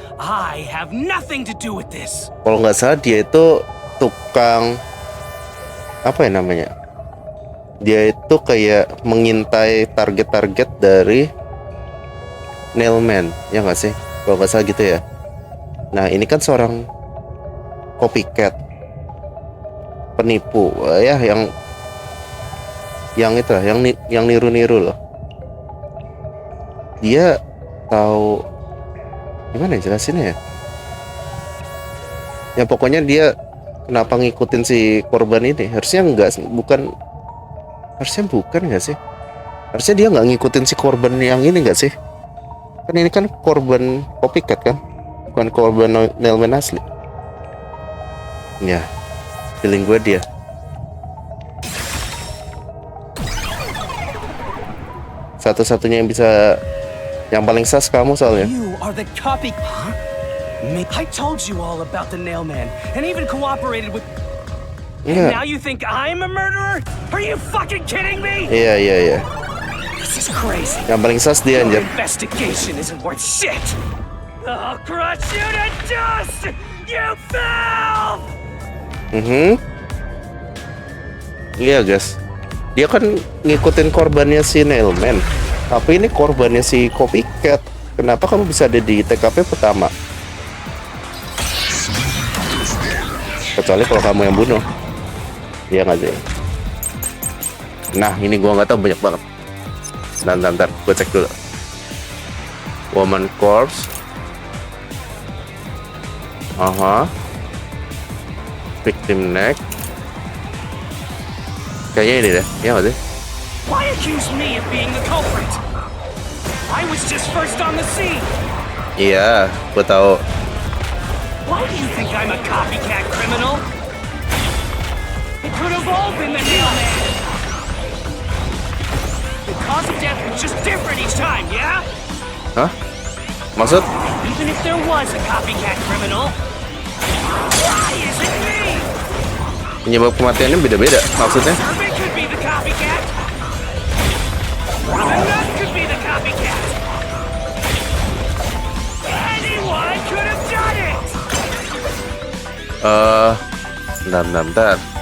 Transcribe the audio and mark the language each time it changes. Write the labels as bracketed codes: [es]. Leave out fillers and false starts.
[en] I have nothing to do with this. [id] Kalau nggak salah dia itu tukang apa ya namanya? Dia itu kayak mengintai target-target dari nailman, ya nggak sih? Kalau nggak salah gitu ya. Nah ini kan seorang copycat, penipu, ya yang itu lah, yang niru-niru loh. Dia tahu gimana ya jelasinnya ya? Ya pokoknya dia kenapa ngikutin si korban ini? Harusnya bukan nggak sih? Harusnya dia nggak ngikutin si korban yang ini nggak sih? Kan ini kan korban copycat kan, bukan korban nailman asli. Ya, feeling gue dia. Satu-satunya yang bisa, yang paling sas kamu soalnya. [en] You are the copy. Huh? I told you all about the nailman and even cooperated with. And now you think I'm a murderer? Are you fucking kidding me? [id] Iya. [en] This is crazy. [id] Yang paling sas dia [en] Your [id] anjir. [en] investigation isn't worth shit. I'll crush you to dust, you filth! [id] Iya guys, dia kan ngikutin korbannya si nailman, tapi ini korbannya si copycat. Kenapa kamu bisa ada di TKP pertama? Kecuali kalau kamu yang bunuh. Iya nggak sih? Nah ini gua nggak tahu, banyak banget. Ntar gue cek dulu. [en] Woman corpse. Victim neck. [id] Kayaknya ini deh, ya nggak sih? [en] Why accuse me of being the culprit? I was just first on the scene. [id] Iya, gue tahu. [en] Why do you think I'm a copycat criminal? It could have all been the nailman. The cause of death was just different each time, yeah? [id] Hah? Maksud? [en] Even if there was a copycat criminal, why is it me? [id] Penyebab kematiannya beda-beda, maksudnya? [en] Servant could be the copycat. The nut could be the copycat. Anyone could have done it. [id] Bentar.